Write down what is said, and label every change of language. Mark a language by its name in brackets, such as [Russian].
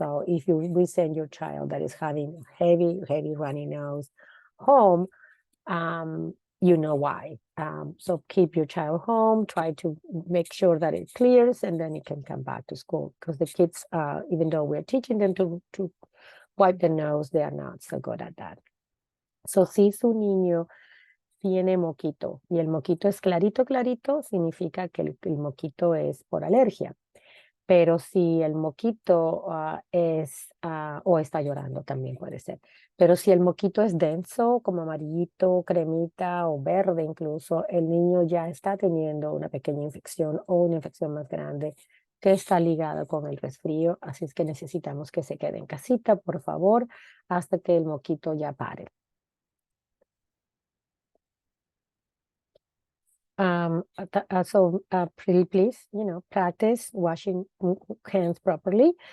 [English] So if we send your child that is having heavy runny nose home, you know why. So keep your child home, try to make sure that it clears, and then it can come back to school. Because the kids, even though we're teaching them to wipe the nose, they are not so good at that. [Spanish] So si su niño tiene moquito y el moquito es clarito, significa que el moquito es por alergia. Pero si el moquito o está llorando, también puede ser. Pero si el moquito es denso, como amarillito, cremita o verde incluso, el niño ya está teniendo una pequeña infección o una infección más grande que está ligada con el resfrío. Así es que necesitamos que se quede en casita, por favor, hasta que el moquito ya pare. [English] So please, practice washing hands properly.